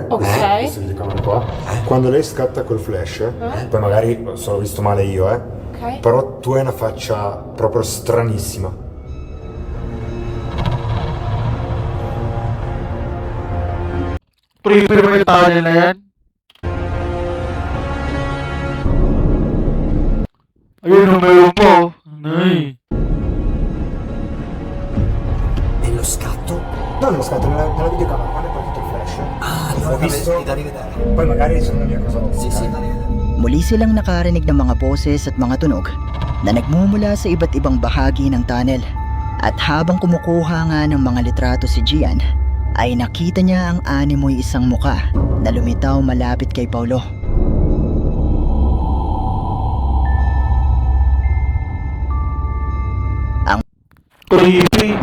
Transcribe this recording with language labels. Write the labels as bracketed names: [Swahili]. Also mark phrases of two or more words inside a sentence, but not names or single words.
[Italian] Ok. Questa telecamera qua. Quando lei scatta col flash, poi magari sono visto male io, Ok. però tu hai una faccia proprio stranissima. [Filipino] Creepy naman yung tunnel na yan. Ayun, umayon po. Ay. [Italian] E lo scatto? No, nello scatto, nella videocamera, quando è partito il flash. Allora Ho visto. da rivedere. Poi magari sono la mia cosa. Sì, da rivedere. [Filipino] Muli silang nakarinig ng mga boses at mga tunog na nagmumula sa iba't ibang bahagi ng tunnel. At habang kumukuha nga ng mga litrato si Gian, ay nakita niya ang animoy isang muka na lumitaw malapit kay Paulo. Creepy.